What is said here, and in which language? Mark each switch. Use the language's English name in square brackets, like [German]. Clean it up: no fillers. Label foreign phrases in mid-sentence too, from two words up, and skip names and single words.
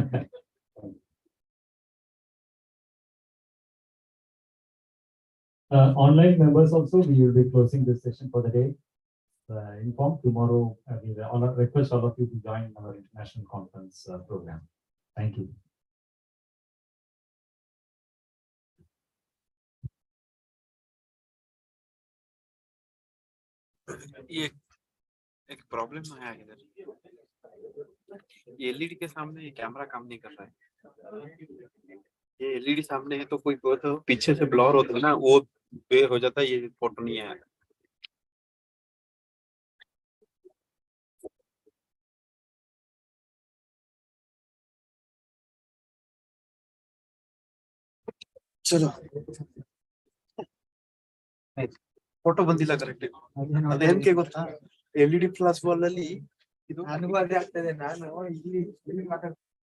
[English] Online members also, we will be closing this session for the day. Inform tomorrow. We request all of you to join our international conference program. Thank you. [Hindi] ये एक प्रॉब्लम है इधर, ये एलईडी के सामने ये कैमरा काम नहीं कर रहा है। ये एलईडी सामने है तो कोई तो पीछे से ब्लर होता है ना, वो बे हो जाता है, ये फोटो नहीं आया। [Kannada] चलो ಫೋಟೋ ಬಂದಿಲ್ಲ ಕರೆಕ್ಟ್. ಅದೇನಕ್ಕೆ ಗೊತ್ತಾ, LED ಫ್ಲಾಶ್ ಬಾಲ್ ಅಲ್ಲಿ ಇದು ಅನುವಾದ ಆಗ್ತದೆ. ನಾನು ಇಲ್ಲಿ ಮಾತಾಡ್ತೀನಿ.